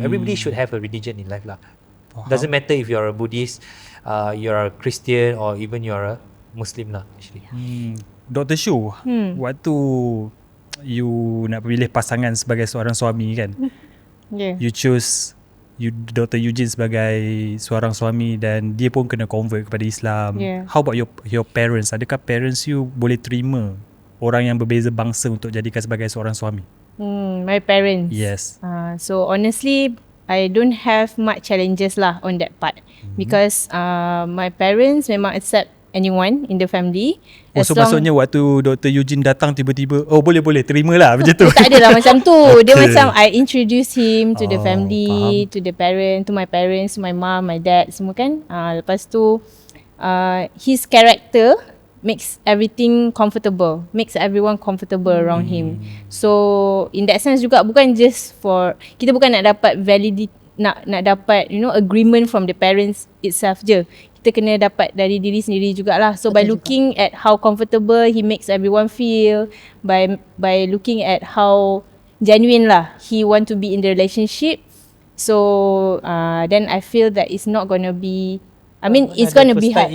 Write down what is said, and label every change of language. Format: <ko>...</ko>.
<en>Everybody should have a religion in life lah. Doesn't matter if you're a Buddhist, you're a Christian, or even you're a Muslim lah actually. Dr.</en> <ms>Shu, waktu you nak pilih pasangan sebagai seorang suami kan,</ms> <en>Yeah. you choose</en> <ms>Dr. Eugene sebagai seorang suami dan dia pun kena convert kepada Islam.</ms> <en>Yeah. How about your parents?</en> <ms>Adakah parents you boleh terima orang yang berbeza bangsa untuk jadikan sebagai seorang suami?</ms> <en>My parents. Yes. So honestly, I don't have much challenges lah on that part, because my parents memang accept anyone in the family.</en> <ms>Oh, so maksudnya waktu Dr. Eugene datang tiba-tiba, oh boleh terimalah macam tu. Tak adalah macam tu. Dia</ms> <en>Okay. macam I introduce him to the family,</en> <ms>faham.</ms> <en>to the parent, to my parents, my mom, my dad,</en> <ms>semua kan. Lepas tu</ms> <en>his character makes everything comfortable, makes everyone comfortable around him. So in that sense juga,</en> <ms>bukan just for kita bukan nak dapat validity,</ms> <en>nak dapat agreement from the parents itself je.</en> <ms>Kita kena dapat dari diri sendiri jugalah.</ms> <en>So by looking at how comfortable he makes everyone feel, by looking at how genuine lah he want to be in the relationship, so then I feel that it's not gonna be, I mean it's gonna be hard.</en>